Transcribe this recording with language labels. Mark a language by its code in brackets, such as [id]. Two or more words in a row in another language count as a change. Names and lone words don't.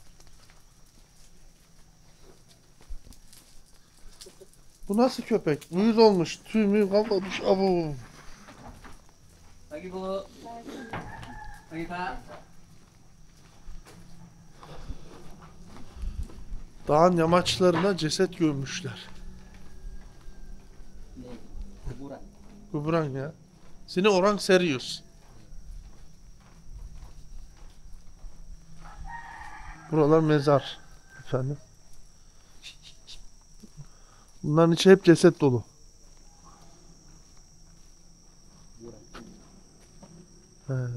[tr] Bu nasıl köpek? Uyuz olmuş, tüy mü kalmamış. Abo. [id] Lagi bu. Lagi Kak. [tr] Dağın yamaçlarına ceset gömmüşler. [id] Kuburan. Kuburan ya. Seni orang serius. [tr] Buralar mezar efendim. Bunların içi hep ceset dolu. He.